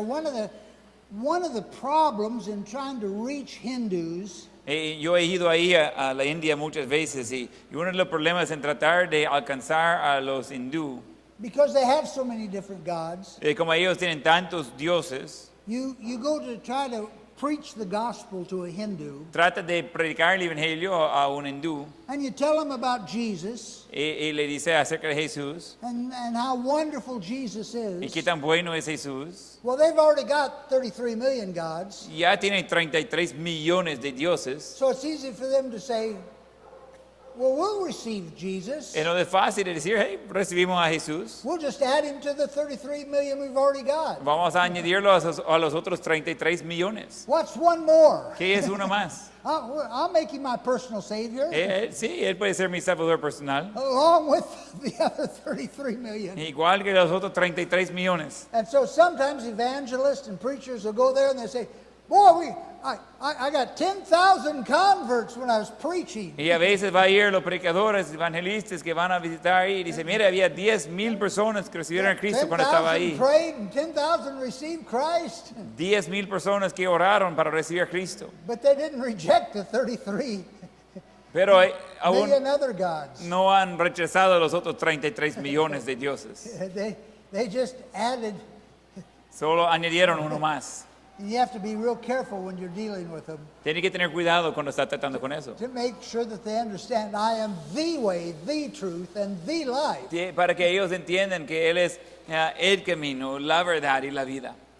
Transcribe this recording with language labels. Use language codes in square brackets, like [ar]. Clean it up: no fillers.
[en] One of the problems in trying to reach Hindus [es] Yo he ido ahí a la India muchas veces y uno de los problemas en tratar de alcanzar a los hindú, [en] because they have so many different gods, [es] como ellos tienen tantos dioses, [en] you go to try to preach the gospel to a Hindu, [es] trata de predicar el evangelio a un hindú [en] and you tell them about Jesus [es] y le dice acerca de Jesús [en] and how wonderful Jesus [es] y [en] is. [es] qué tan bueno es Jesús. [en] Well, they've already got 33 million gods, [es] Ya tienen 33 millones de dioses. [en] so it's easy for them to say, well, we'll receive Jesus. [es] No es fácil de decir, hey, recibimos a Jesús. [en] We'll just add him to the 33 million we've already got. [es] Vamos a añadirlo a los otros 33 millones. [en] What's one more? [es] ¿Qué es uno más? [en] I'll make him my personal savior, [es] Sí, él puede ser mi salvador personal, [en] along with the other 33 million. [es] igual que los otros 33 millones. [en] And so sometimes evangelists and preachers will go there and they say, boy, I got 10,000 converts when I was preaching. [es] Y a veces va a ir los predicadores, evangelistas que van a visitar ahí y dice, mira, había 10,000 personas que recibieron a Cristo cuando estaba [en] 10,000 [es] ahí. [en] prayed and 10,000 received Christ. [es] 10,000 personas que oraron para recibir a Cristo. [en] But they didn't reject the 33 [es] Pero aún [en] million other gods. [es] no han rechazado a los otros 33 millones de dioses. [en] They just added. [es] Solo añadieron uno más. [en] And you have to be real careful when you're dealing with them [es] Tiene que tener cuidado cuando está tratando con eso. [en] to make sure that they understand I am the way, the truth, and the life. [es] Para que ellos entiendan que Él es el camino, la verdad y la vida.